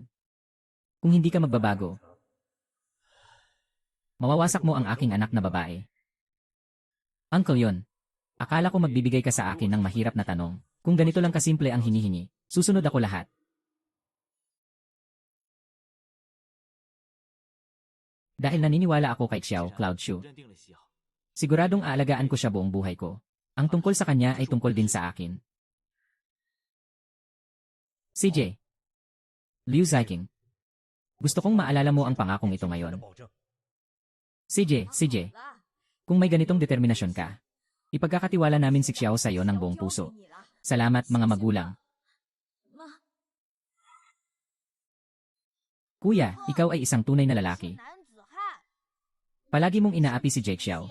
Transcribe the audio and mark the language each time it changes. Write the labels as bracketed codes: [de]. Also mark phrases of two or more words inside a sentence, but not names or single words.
[tl] Kung hindi ka magbabago, mawawasak mo ang aking anak na babae. Uncle Yon, akala ko magbibigay ka sa akin ng mahirap na tanong. Kung ganito lang kasimple ang hinihingi, susunod ako lahat. Dahil naniniwala ako kay Xiao, Cloud Shu. [zh] 认定了西瑶， [tl] Siguradong aalagaan ko siya buong buhay ko. Ang tungkol sa kanya ay tungkol din sa akin. CJ. Liu Ziking. Gusto kong maalala mo ang pangakong ito [zh] 我的 [tl] ngayon. [zh] 保证。 [tl] CJ. Kung may ganitong determinasyon ka, ipagkakatiwala namin si Xiao sa iyo ng buong puso. Salamat mga magulang. Kuya, ikaw ay isang tunay na lalaki. Palagi mong inaapi si Jake Xiao.